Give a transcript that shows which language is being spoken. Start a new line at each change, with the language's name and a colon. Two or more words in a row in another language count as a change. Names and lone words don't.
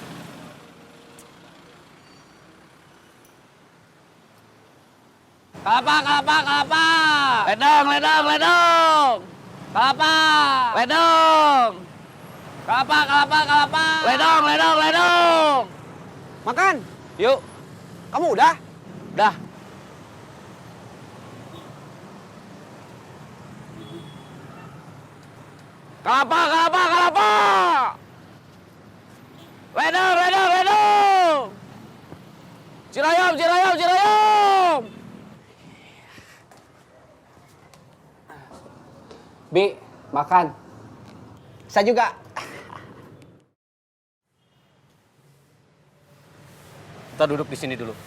Sundanese: Kalapa, kalapa, kalapa. Ledang, ledang, ledang. Kalapa. Ledang. Kalapa, kalapa, kalapa. Ledang, ledang, ledang.
Indonesian: Makan. Yuk. Kamu udah? Udah.
Sundanese: Kalapa, kalapa, kalapa. Ledang, ledang, ledang. Cirayam, cirayam, cirayam.
Indonesian: Bi, makan. Saya juga. Kita duduk di sini dulu.